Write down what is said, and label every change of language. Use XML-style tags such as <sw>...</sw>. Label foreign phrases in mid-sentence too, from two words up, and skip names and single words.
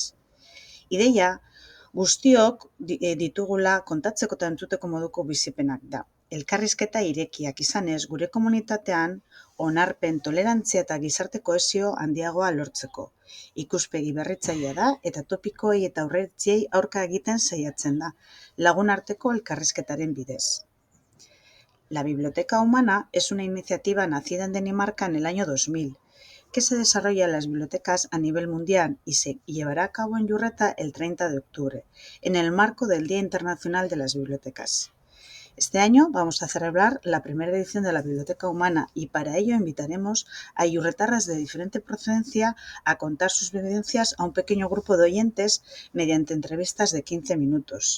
<eu>Ideia, guztiok ditugula kontatzeko eta entzuteko moduko bizipenak da. Elkarrizketa irekiak izanez, gure komunitatean onarpen, tolerantzia eta gizarte kohesio handiagoa lortzeko. Ikuspegi berritzailea da eta topikoei eta aurreritziei aurka egiten saiatzen da, lagun arteko elkarrizketaren bidez.</eu> <es>La Biblioteca Humana es una iniciativa nacida en Dinamarca en el año 2000, que se desarrolla en las bibliotecas a nivel mundial y se llevará a cabo en Iurreta el 30 de octubre, en el marco del Día Internacional de las Bibliotecas. Este año vamos a celebrar la primera edición de la Biblioteca Humana y para ello invitaremos a iurretarras de diferente procedencia a contar sus vivencias a un pequeño grupo de oyentes mediante entrevistas de 15 minutos.</es>